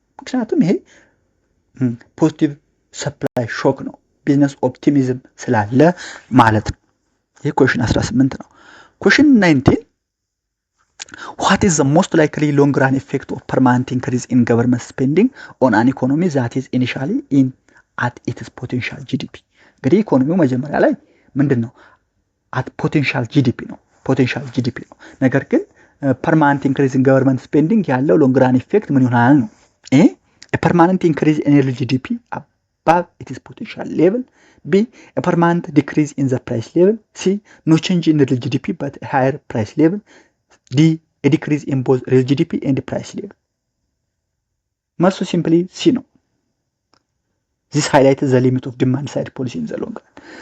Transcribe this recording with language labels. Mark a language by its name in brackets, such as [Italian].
[English] ምክንያቱም ይሄ ፖዚቲቭ ሰፕላይ ሾክ ነው፣ ቢዝነስ ኦፕቲሚዝም ስላለ ማለት ነው። ይሄ ኩዌሽን 18 ነው። ኩዌሽን 19 what is the most likely long run effect of permanent increase in government spending on an economy that is initially in at its potential GDP? [Amharic] እንግዲህ ኢኮኖሚው መጀመሪያ ላይ ምንድነው at potential GDP ነው፣ ፖቴንሻል GDP ነው። ነገር ግን permanent increase in government spending ያለው long run effect ምን ይሆናል ነው? [English] A permanent increase in real GDP above its potential level. B, a permanent decrease in the price level. C, no change in real GDP but a higher price level. D, a decrease in both real GDP and the price level. መልሱ simply C ነው። This highlights the limit of demand side policy in the long run.